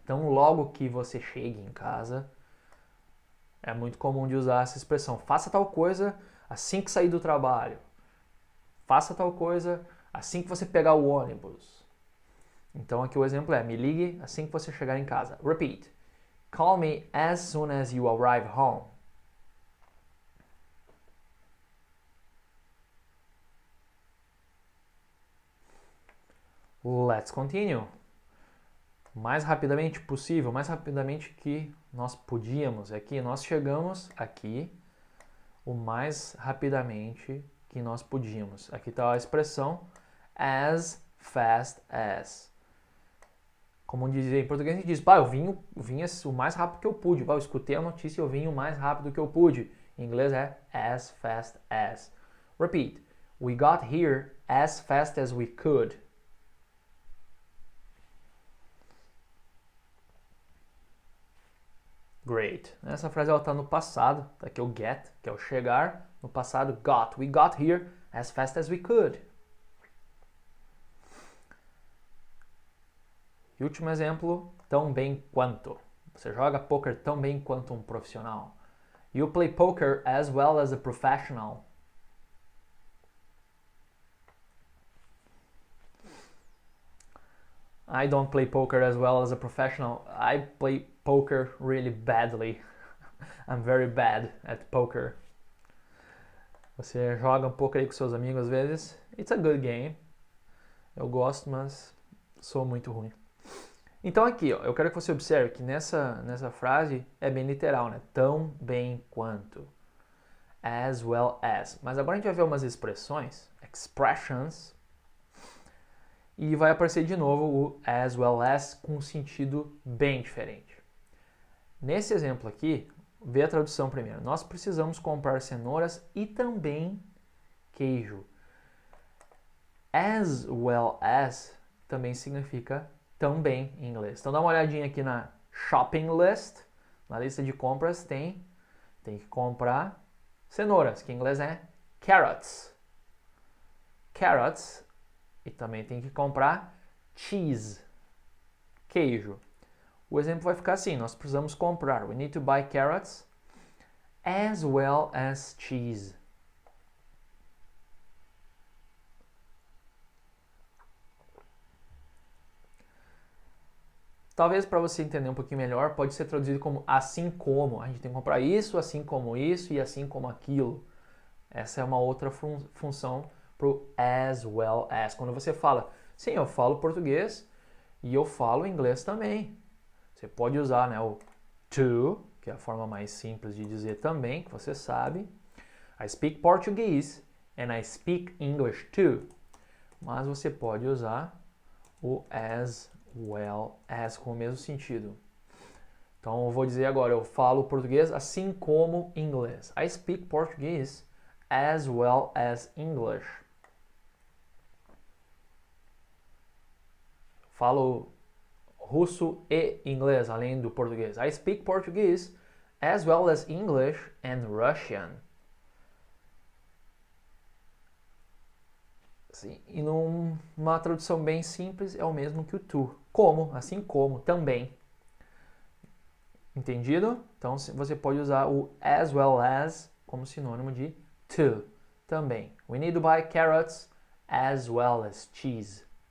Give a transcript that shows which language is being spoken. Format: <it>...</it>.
<pt>Tão logo que você chegue em casa. É muito comum de usar essa expressão. Faça tal coisa assim que sair do trabalho. Faça tal coisa assim que você pegar o ônibus. Então aqui o exemplo é, me ligue assim que você chegar em casa.</pt> <en>Repeat. Call me as soon as you arrive home. Let's continue.</en> <pt>Mais rapidamente possível, mais rapidamente que nós podíamos. Aqui nós chegamos aqui o mais rapidamente que nós podíamos. Aqui está a expressão as fast as. Como dizer em português, a gente diz, eu vim o mais rápido que eu pude. Eu escutei a notícia e eu vim o mais rápido que eu pude. Em inglês é as fast as.</pt> <en>Repeat. We got here as fast as we could. Great.</en> <pt>Essa frase ela está no passado, tá aqui o get, que é o chegar. No passado, got.</pt> <en>We got here as fast as we could.</en> <pt>E último exemplo, tão bem quanto. Você joga poker tão bem quanto um profissional.</pt> <en>You play poker as well as a professional. I don't play poker as well as a professional. I play poker really badly. I'm very bad at poker.</en> <pt>Você joga um pouco aí com seus amigos às vezes.</pt> <en>It's a good game.</en> <pt>Eu gosto, mas sou muito ruim. Então aqui, ó, eu quero que você observe que nessa frase é bem literal, né? Tão bem quanto.</pt> <en>As well as.</en> <pt>Mas agora a gente vai ver umas expressões, expressions, e vai aparecer de novo o as well as com um sentido bem diferente. Nesse exemplo aqui, vê a tradução primeiro. Nós precisamos comprar cenouras e também queijo. As well as também significa também em inglês. Então dá uma olhadinha aqui na shopping list, na lista de compras tem que comprar cenouras, que em inglês é carrots. Carrots. E também tem que comprar cheese, queijo. O exemplo vai ficar assim, nós precisamos comprar.</pt> <en>We need to buy carrots as well as cheese.</en> <pt>Talvez para você entender um pouquinho melhor, pode ser traduzido como assim como. A gente tem que comprar isso e assim como aquilo. Essa é uma outra função para o as well as. Quando você fala, sim, eu falo português e eu falo inglês também. Você pode usar, né, o to, que é a forma mais simples de dizer também, que você sabe.</pt> <en>I speak Portuguese and I speak English too.</en> <pt>Mas você pode usar o as well as com o mesmo sentido. Então eu vou dizer agora, eu falo português assim como inglês.</pt> <en>I speak Portuguese as well as English.</en> <pt>Falo russo e inglês, além do português.</pt> <en>I speak Portuguese as well as English and Russian.</en> <pt>Sim, e numa tradução bem simples é o mesmo que o to. Como, assim como, também. Entendido? Então você pode usar o as well as como sinônimo de to, também.</pt> <en>We need to buy carrots as well as cheese.</en>